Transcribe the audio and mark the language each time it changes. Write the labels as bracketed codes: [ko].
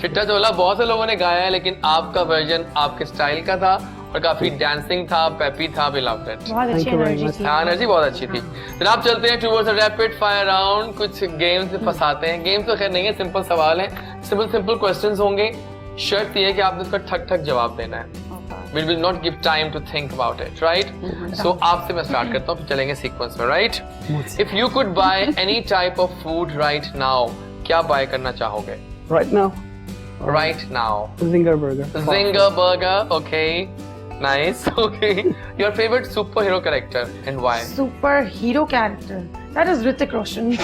[hi] चिट्टा चोला बहुत से लोगों ने गाया है, लेकिन आपका वर्जन आपके स्टाइल का था और काफी डांसिंग था, पेपी था, [en] We loved it. [hi] बहुत अच्छी [en] Thank you very [hi] energy [en] much। [hi] थी। हाँ, एनर्जी बहुत अच्छी थी। फिर आप चलते हैं [en] towards rapid fire round, [hi] कुछ गेम्स फंसाते हैं। गेम्स तो खैर नहीं है, सिंपल सवाल है, सिंपल क्वेश्चंस होंगे। शर्त ये है कि आपने उसका ठक ठक जवाब देना है। [en] We will not give time to think about it, right? [hi] So आपसे मैं स्टार्ट करता हूँ, फिर चलेंगे सीक्वेंस में, right? [en] If you could buy any type of food right now, [hi] क्या बाय करना चाहोगे? [en] Right now, Right now. Zinger Burger। Zinger burger, okay. Nice, okay. Your favorite superhero character and why? Super hero character. That is Hrithik Roshan.